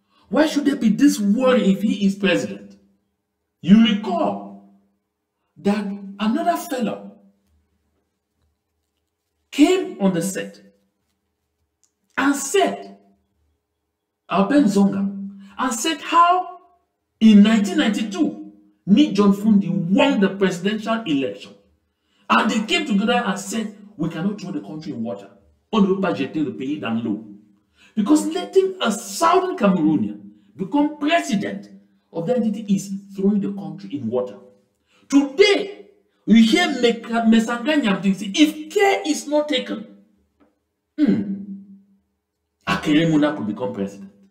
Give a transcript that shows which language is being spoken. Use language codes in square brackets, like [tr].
[en] Why should there be this worry if he is president? You recall that another fellow came on the set and said, Alben Zonga, and said how in 1992, Ni John Fundi won the presidential election. And they came together and said, we cannot throw the country in water. [fr] On ne peut pas jeter le pays dans l'eau. [en] Because letting a Southern Cameroonian become president of the entity is throwing the country in water. Today, we hear Mesanga Nyamding say, if care is not taken, Akere Muna could become president.